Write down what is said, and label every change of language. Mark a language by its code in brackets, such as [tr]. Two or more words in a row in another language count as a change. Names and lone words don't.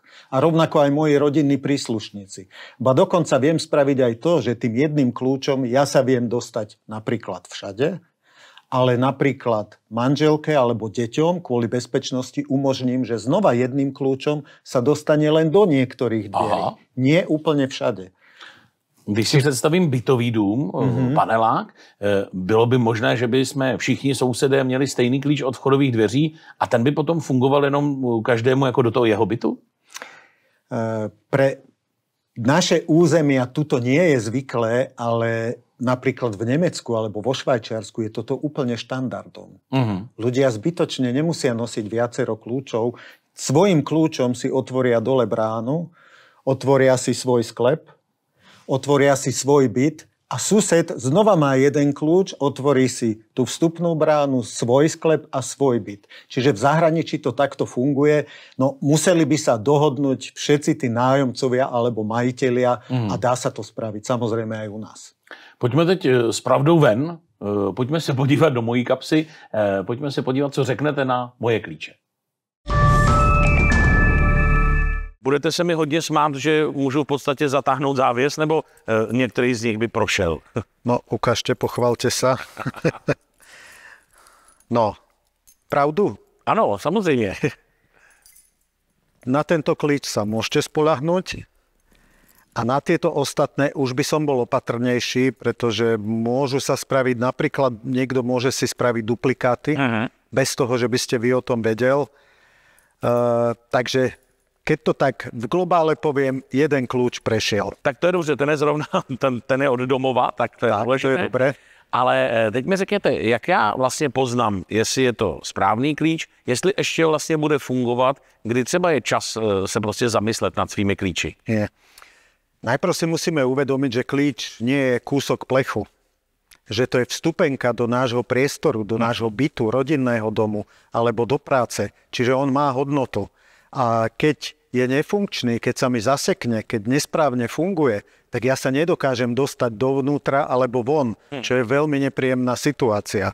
[sk] A rovnako aj moji rodinní príslušníci. Ba dokonca viem spraviť aj to, že tým jedným kľúčom ja sa viem dostať napríklad všade, ale napríklad manželke alebo deťom kvôli bezpečnosti umožním, že znova jedným kľúčom sa dostane len do niektorých dverí. Nie úplne všade. [cs] Když si představím bytový dům, panelák, bylo by možné, že by jsme všichni sousedé měli stejný klíč od vchodových dveří a ten by potom fungoval jenom každému jako do toho jeho bytu? [sk] Pre naše územia tuto nie je zvyklé, ale napríklad v Nemecku alebo vo Švajčiarsku je toto úplne štandardom. Ľudia zbytočne nemusia nosiť viacero kľúčov. Svojím kľúčom si otvoria dole bránu, otvoria si svoj sklep, otvoria si svoj byt a sused znova má jeden kľúč, otvorí si tú vstupnú bránu, svoj sklep a svoj byt. Čiže v zahraničí to takto funguje. No museli by sa dohodnúť všetci tí nájomcovia alebo majitelia a dá sa to spraviť samozrejme aj u nás. [cs] Pojďme teď s pravdou ven, pojďme se podívat do mojí kapsy, pojďme se podívat, co řeknete na moje klíče. Budete se mi hodně smát, že můžu v podstatě zatáhnout závěs, nebo některý z nich by prošel? [sk] No, ukážte, pochvalte sa. No, pravdu? [cs] Ano, samozřejmě. [sk] Na tento klíč sa môžete spoľahnúť a na tieto ostatné už by som bol opatrnejší, pretože môžu sa spraviť, napríklad niekto môže si spraviť duplikáty, bez toho, že by ste vy o tom vedel. Takže keď to tak v globále poviem, jeden kľúč prešiel. [cs] Tak to je dobře, ten je zrovna, ten je od domova, tak to je důležité. To je dobré. Ale teď mi řekněte, jak já vlastně poznám, jestli je to správný klíč, jestli ještě vlastně bude fungovat, kdy třeba je čas se prostě zamyslet nad svými klíči. Je. [sk] Najprv si musíme uvedomiť, že klíč nie je kúsok plechu. Že to je vstupenka do nášho priestoru, do nášho bytu, rodinného domu alebo do práce. Čiže on má hodnotu. A keď je nefunkčný, keď sa mi zasekne, keď nesprávne funguje, tak ja sa nedokážem dostať dovnútra alebo von, čo je veľmi nepríjemná situácia.